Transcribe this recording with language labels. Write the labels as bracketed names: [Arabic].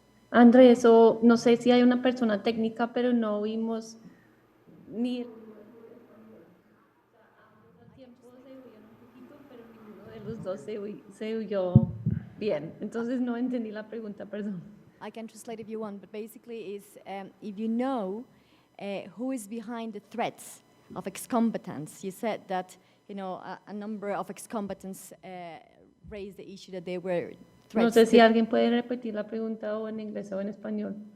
[Spanish] Andrés, o no sé si hay una persona técnica, pero no vimos ni tiempo se oían un poquito, pero ninguno de los dos se oyó bien. Entonces no entendí la pregunta, perdón. [English] I can translate if you want, but basically is if you know who is behind the threats of ex-combatants. You said that a number of ex-combatants raised the issue that they were threats. [Spanish] No sé si alguien puede repetir la pregunta o en inglés o en español.